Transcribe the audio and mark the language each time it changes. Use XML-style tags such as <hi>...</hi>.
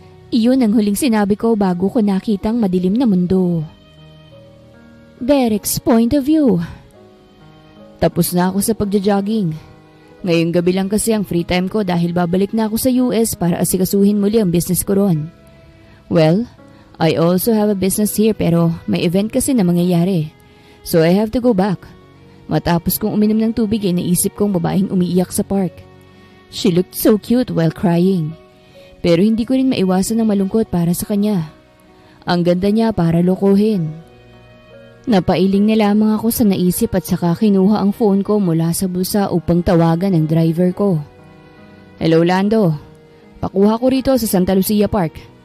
<tl>Iyon ang huling sinabi ko bago ko nakitang madilim na mundo.</tl> <en>Derek's point of view.</en> <tl>Tapos na ako sa pagja-jogging. Ngayong gabi lang kasi ang free time ko dahil babalik na ako sa US para asikasuhin muli ang business ko ron.</tl> <en>Well, I also have a business here</en> <tl>pero may event kasi na mangyayari.</tl> <en>So I have to go back.</en> <tl>Matapos kong uminom ng tubig ay naisip kong babaeng umiiyak sa park.</tl> <en>She looked so cute while crying.</en> <tl>Pero hindi ko rin maiwasan ng malungkot para sa kanya. Ang ganda niya para lokohin. Napailing na lamang ako sa naisip at saka kinuha ang phone ko mula sa bulsa upang tawagan ang driver ko. Hello Lando, pakuha ko rito sa Santa Lucia Park.</tl>